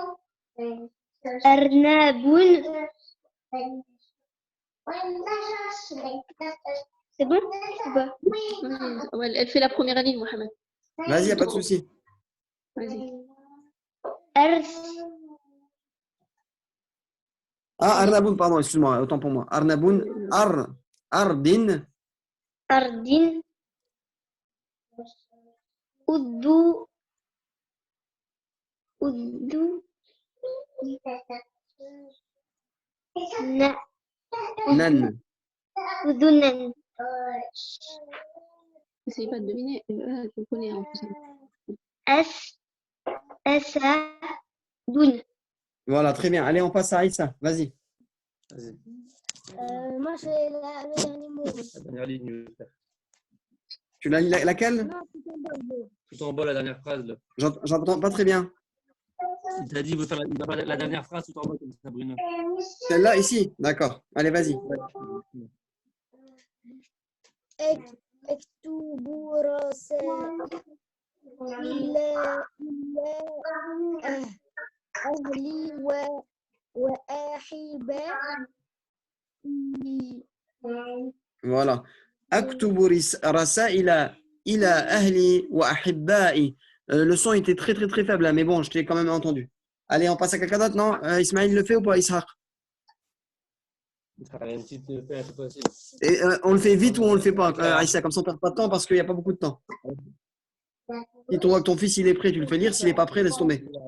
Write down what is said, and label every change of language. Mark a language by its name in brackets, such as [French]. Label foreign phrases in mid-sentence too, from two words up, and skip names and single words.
[French] Arnaboun. C'est bon ou pas? Ouais, elle fait la première ligne, Mohamed. Vas-y, il n'y a pas de souci. Vas-y. R. Ah, Arnaboun, pardon, excuse-moi, autant pour moi. [Arabic] أرنبٌ، أرضٌ, أرضٌ. أذُنٌ. Oudou. [French] Nan. [Arabic] Oudounen. [French] Essayez pas de deviner. Je le connais en plus. [Arabic] أس أسد. [French] Voilà, très bien. Allez, on passe à Aïssa. Vas-y. Vas-y, Moi, c'est le dernier mot. la dernière ligne. je vais faire. Tu l'as laquelle? Non, c'est un bon. Tout en bas, la dernière phrase. Là. J'entends pas très bien. Il t'a dit, il veut faire la dernière phrase tout en bas, comme ça, Bruno. Celle-là, ici? D'accord. Allez, vas-y. [Arabic] اكتب رسائل إلى أهلي وأحبائي. [French] Voilà. [Arabic] أكتب رسائل إلى أهلي وأحبائي. [French] Le son était très, très, très faible, là, mais bon, je t'ai quand même entendu. Allez, on passe à quelqu'un d'autre, non? Ismaël le fait ou pas, Ishaq? Il y a une petite paire, c'est possible. Et, on le fait vite ou on le fait pas, Aïssa, comme ça on perd pas de temps parce qu'il n'y a pas beaucoup de temps. Si tu vois que ton fils il est prêt, tu le fais lire. S'il n'est pas prêt, laisse tomber.